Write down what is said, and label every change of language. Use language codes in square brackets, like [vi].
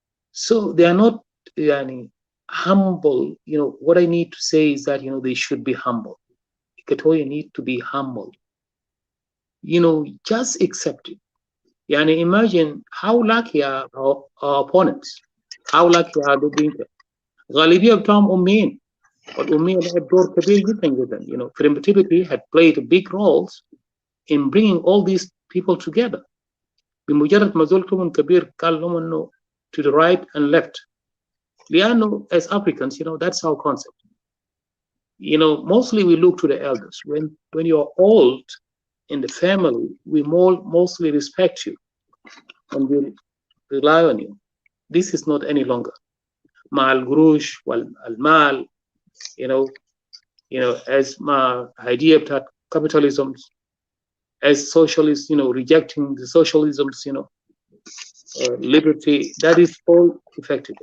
[en] So they are not humble. What I need to say is that they should be humble. Equatoria need to be humble. Just accept it. Imagine how lucky are our opponents, how lucky are the Dinka. [ar] غالبية بتاعهم أميين، والأمية لعب دور كبير جدا جدا. [en] Primitivity had played big roles in bringing all these people together. [ar] بمجرد ما زول كبير قال لهم إنه [en] to the right and left. [ar] لأنه [en] as Africans, that's our concept. Mostly we look to the elders. When you're old in the family, we mostly respect you and we rely on you. This is not any longer. [ar] مع القروش والمال, [en] as my idea of capitalism, as socialists, rejecting the socialisms, liberty, that is all effective.